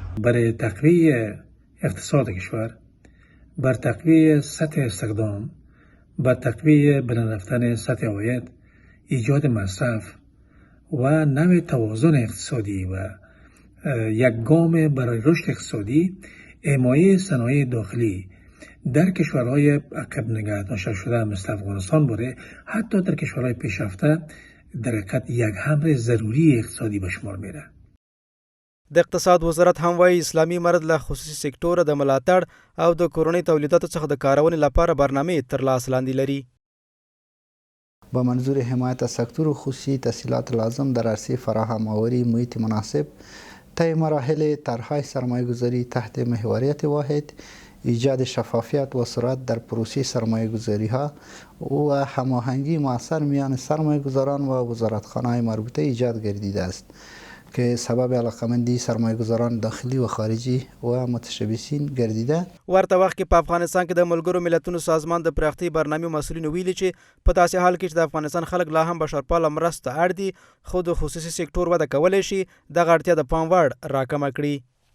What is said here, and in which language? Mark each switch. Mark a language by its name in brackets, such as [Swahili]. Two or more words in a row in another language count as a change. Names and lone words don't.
[Persian] برای تقویت اقتصاد کشور، بر تقویت سطح استخدام، بر تقویت بلند رفتن سطح عواید، ایجاد مصرف و نوع توازن اقتصادی و یک گام برای رشد اقتصادی، حمایت صنایع داخلی در کشورهای عقب نگه داشته شده مثل افغانستان بوده، حتی در کشورهای پیشرفته در حقیقت یک امر ضروری اقتصادی به شمار میره. [Pashto] د اقتصاد وزارت هم وایي اسلامي امارت له خصوصي سکتور د ملاتړ او د کورنۍ تولیداتو څخه د کارونې لپاره برنامه تر لاس لاندې لري. [Persian] با منظور حمایت از سکتور خصوصی تسهیلات لازم در عرصه فراهم آوری محیط مناسب، طی مراحل طرح‌های سرمایه‌گذاری تحت محوریت واحد، ایجاد شفافیت و سرعت در پروسه سرمایه‌گذاری‌ها و هماهنگی مؤثر میان سرمایه‌گذاران و وزارتخانه‌های مربوطه ایجاد گردیده است که سبب علاقمندی سرمایه‌گذاران داخلی و خارجی و متشبثین گردیده. [Pashto] ورته وخت کې په افغانستان کې د ملګرو ملتونو سازمان د پراختیا برنامې مسؤلینو ویلي چې په داسې حال کې چې د افغانستان خلک لا هم بشرپاله مرسته اړ دي، خو د خصوصي سکتور وده کولی شي دغه اړتیا د پام وړ راکمه کړي.